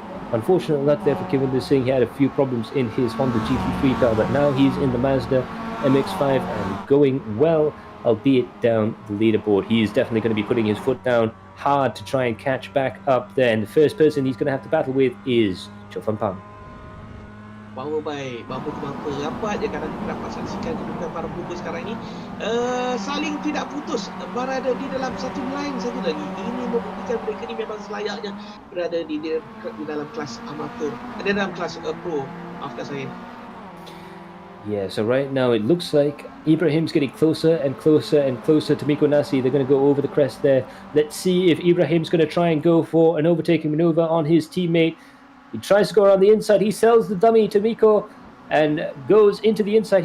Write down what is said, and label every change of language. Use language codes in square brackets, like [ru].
[en] Unfortunate luck there for Kelvin Singh. He had a few problems in his Honda GT3 car, but now he's in the Mazda MX-5 and going well, albeit down the leaderboard. He is definitely going to be putting his foot down hard to try and catch back up there. And the first person he's going to have to battle with is Chofun Pang. [ms] Power baik, bumper-to-bumper rapat je kadang kita dapat saksikan kedudukan para pembuka sekarang ni saling tidak putus, berada di dalam satu line satu lagi. Ini membuktikan mereka ni memang selayaknya berada di dalam kelas amatur, di dalam kelas pro. Maafkan saya. [en] Yeah, so right now it looks like Ibrahim's getting closer and closer and closer to Miko Nasi. They're going to go over the crest there. Let's see if Ibrahim's going to try and go for an overtaking maneuver on his teammate. He tries to go around the inside. He sells the dummy to Miko and goes into the inside.